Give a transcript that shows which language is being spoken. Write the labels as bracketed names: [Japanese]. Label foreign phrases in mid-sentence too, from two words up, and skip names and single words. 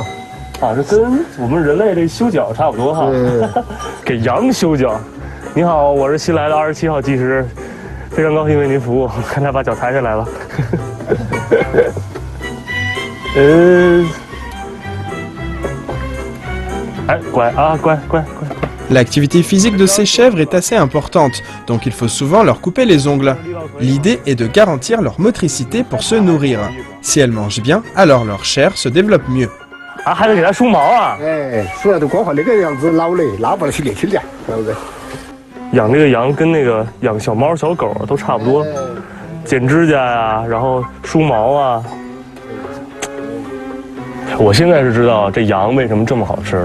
[Chinese] 啊，这跟我们人类这修脚差不多哈。给羊修脚。你好，我是新来的27号技师，非常高兴为您服务。看他把脚抬下来了。哎，乖啊，乖。 [French] L'activité physique de ces chèvres est assez importante, donc il faut souvent leur couper les ongles. L'idée est de garantir leur motricité pour se nourrir. Si elles mangent bien, alors leur chair se développe mieux. [Chinese] 啊，还得给它梳毛啊！梳了都光滑，那个样子老累，拉不了去练起来，对不对？养这个羊跟那个养小猫小狗都差不多，剪指甲呀，然后梳毛啊。我现在是知道这羊为什么这么好吃了。